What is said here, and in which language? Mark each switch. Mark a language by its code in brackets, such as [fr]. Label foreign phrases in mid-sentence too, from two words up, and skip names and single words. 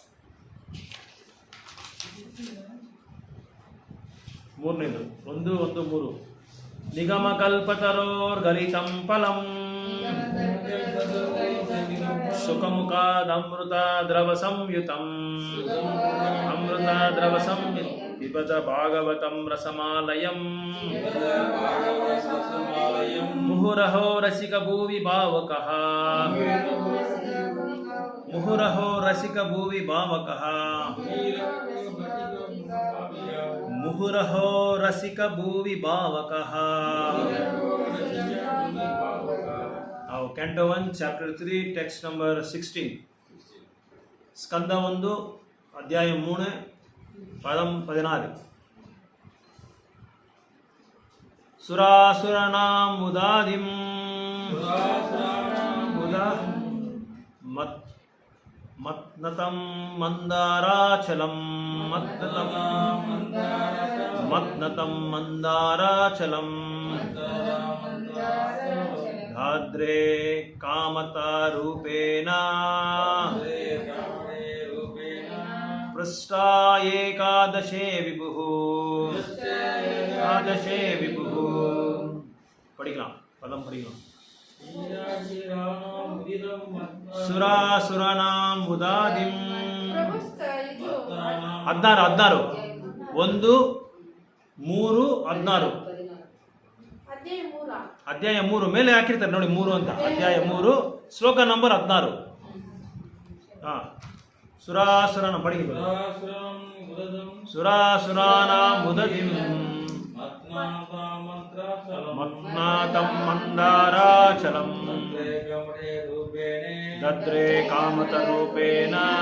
[kn] 3ನೇದು 1-1-3. [sa] निगमकल्पतरोर्गलितं फलं सुखमुखादमृत द्रव संयुतं पिबत भागवतं रसमालयं मुहुरहो रसिक भुवि भावकः मुहुरहो रसिक भुवि भावकः मुहुरहो रसिक भुवि भावकः Now [en] Canto 1 chapter 3 text number 16 [ta] ஸ்கந்த 1 அத்தியாயம் 3 பதம் 16 [sa] सुरासुरणाम् उदाधिम् मथ्नतम् मन्दाराचलम् मथ्नतम् मन्दाराचलम् दाध्रे कामदा रूपेण पृष्ठा एकादशे विभुः एकादशे विभुः [ta] படிக்கலாம் பதம் படிக்கலாம் [sa] सुरासुरनां उदादिं 16 1 3 16 ಅಧ್ಯಾಯ [kn] 3 ಮೇಲೆ ಹಾಕಿರ್ತಾರೆ ನೋಡಿ 3 ಅಂತ ಅಧ್ಯಾಯ 3 ಶ್ಲೋಕ ನಂಬರ್ 16 ಹಾ ಸುರಾಸುರನ ಪಡಿ [sa] सुरासुरानां उददिं मथ्नातं मन्दाराचलं दद्रे कामत रूपेण